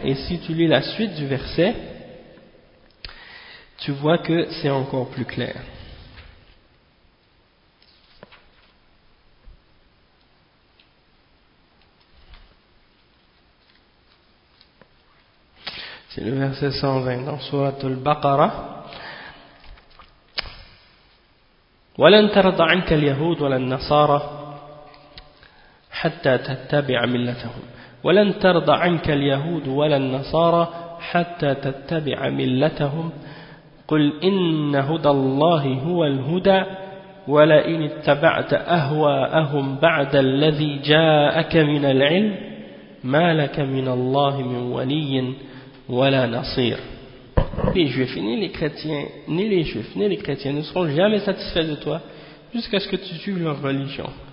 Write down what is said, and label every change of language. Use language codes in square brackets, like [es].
[fr] Et si tu lis la suite du verset, tu vois que c'est encore plus clair. C'est le verset 120 dans Sourate Al-Baqarah. [ar] وَلَنْ تَرَضَ عَنْكَ الْيَهُودُ وَلَنْ نَصَارَ حتى تتبع ملتهم ولن ترضى عنك اليهود ولا النصارى حتى تتبع ملتهم قل إن هدى الله هو الهدى ولئن اتبعت أهواءهم بعد الذي جاءك من العلم ما لك من الله من ولي ولا نصير. [fr] Ni les juifs, ni les chrétiens, ni les juifs, ni les chrétiens ne seront jamais satisfaits de toi jusqu'à ce que tu suives leur religion.